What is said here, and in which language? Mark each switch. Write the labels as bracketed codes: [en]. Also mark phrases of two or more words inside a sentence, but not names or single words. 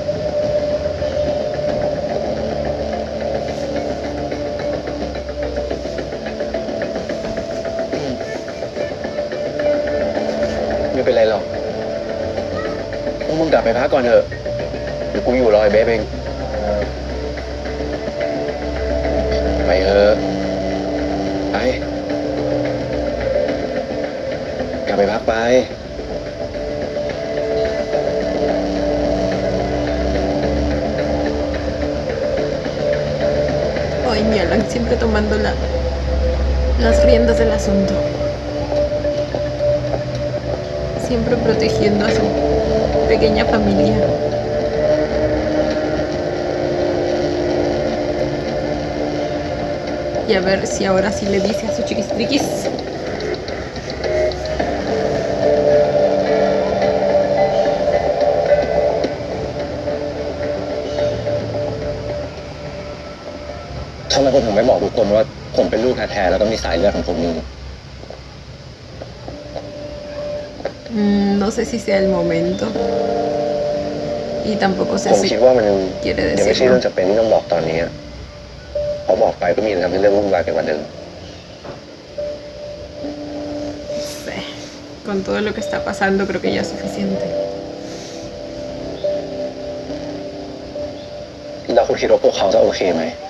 [th] ไม่เป็นไรหรอกพวกมึงกลับไปพักก่อนเถอะเดี๋ยวกูอยู่รอไอ้เบฟเอง ไปเถอะไปกลับไปพักไป [es] Ay, mi Alan siempre tomando las riendas del asunto. Siempre protegiendo a su pequeña familia. Y a ver si ahora sí le dice a su chiquistriquis. [th] ทำไมคุณถึงไม่บอกทุกคนว่าผมเป็นลูกแท้ๆแล้วก็มีสายเลือดของผมอยู่ [es] No sé si sea el momento. Y tampoco sé si quiere decirlo. [th] ยังไม่ใช่เรื่องจำเป็นที่ต้องบอกตอนนี้เพ เขาบอกไปก็มีทำให้เรื่องวุ่นวายกันกว่าเดิม [es] Sí. Con todo lo que está pasando, creo que ya es suficiente. [th] แล้วคุณคิดว่าพวกเขาจะโอเคไหม